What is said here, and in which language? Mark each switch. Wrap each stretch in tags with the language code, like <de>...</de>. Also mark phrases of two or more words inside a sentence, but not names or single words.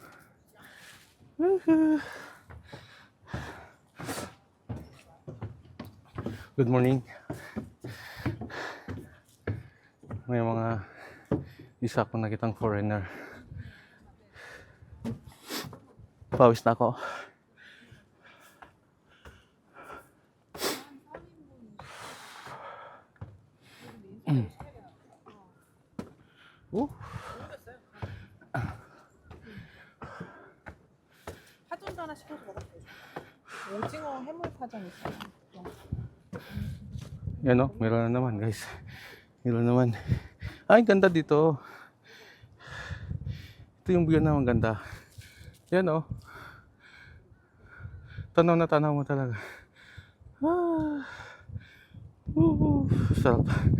<en>Good morning.</en> <tl>May mga isa akong nakitang foreigner. Pawis na ako.</tl> <ko>파전도 하나 시켜서 먹어도 되죠. 오징어 해물파전 있어요.</ko> <tl>Yan o, meron na naman guys. Meron naman. Ay, ganda dito. Ito yung view na maganda. Yan o. Tanaw na tanaw mo talaga. Sarap.</tl>